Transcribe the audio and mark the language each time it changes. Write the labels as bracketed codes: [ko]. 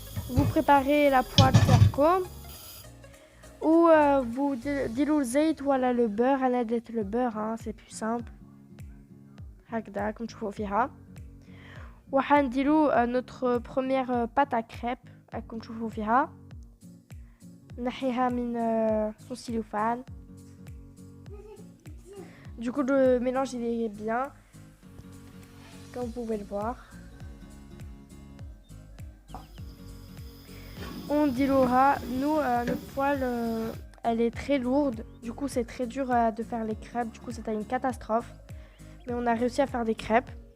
[fr] vous préparez la poêle [ar] تاعكم [fr] ou vous [ar] ديروا الزيت ولا [fr] le beurre. [ar] أنا درت [fr] le beurre, hein, c'est plus simple. [ar] هكذا كم تشوفوا فيها. وحنديروا [fr] notre première pâte à crêpes [ar] كم تشوفوا فيها. نحيها من son cellophane. [fr] du coup le mélange il est bien comme vous pouvez le voir. on diluera. nous notre poêle elle est très lourde, du coup c'est très dur de faire les crêpes, du coup c'était une catastrophe, mais on a réussi à faire des crêpes.